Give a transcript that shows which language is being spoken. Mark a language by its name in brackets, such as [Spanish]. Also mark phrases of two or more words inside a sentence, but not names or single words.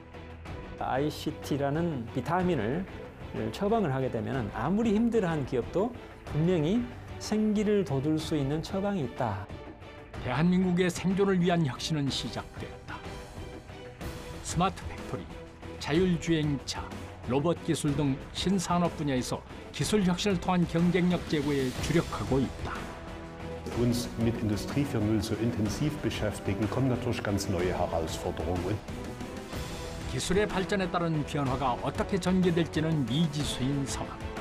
[Korean] ICT라는 비타민을 처방을 하게 되면 아무리 힘들어한 기업도 분명히 생기를 돋울 수 있는 처방이 있다. 대한민국의 생존을 위한 혁신은 시작됐다. 스마트 팩토리, 자율주행차, 로봇 기술 등 신산업 분야에서 기술 혁신을 통한 경쟁력 제고에 주력하고 있다. [German] Uns mit Industrie 4.0 so intensiv beschäftigen, kommen natürlich ganz neue Herausforderungen. [Korean] 기술의 발전에 따른 변화가 어떻게 전개될지는 미지수인 상황.